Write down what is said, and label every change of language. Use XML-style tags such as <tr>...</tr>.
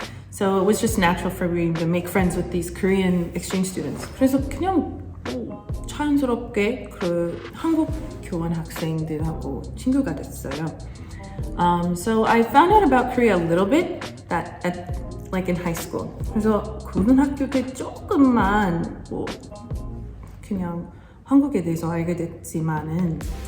<en>So it was just natural for me to make friends with these Korean exchange students.</en> <ko>그래서 그냥 자연스럽게 한국 교환 학생들하고 친구가 됐어요.</ko> <en>So I found out about Korea a little bit like in high school.</en> <ko>그래서 고등학교 때 조금만 그냥 한국에 대해서 알게 됐지만요.</ko>